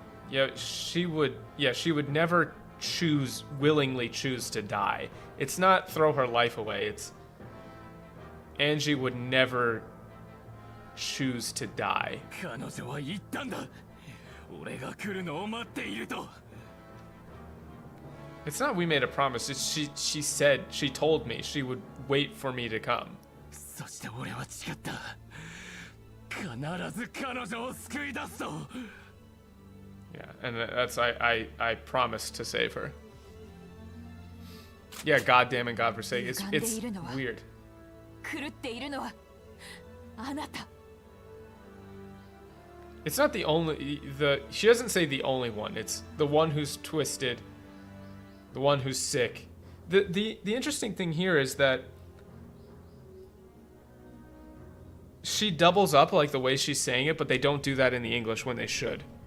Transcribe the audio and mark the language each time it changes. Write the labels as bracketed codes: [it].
[en] Yeah, she would never willingly choose to die. It's not throw her life away. Angie would never choose to die. [ja] 彼女は言ったんだ。俺が来るのを待っていると。 [en] It's not we made a promise. It's she said, she told me she would wait for me to come. [ja] そして俺は誓った。必ず彼女を救い出すと。 [en] Yeah, and that's I promised to save her. Yeah, God damn it, God forsake. It's weird. [ja] 狂っているのはあなた。 [en] It's not the only she doesn't say the only one. It's the one who's twisted, the one who's sick. The interesting thing here is that she doubles up like the way she's saying it, but they don't do that in the English when they should.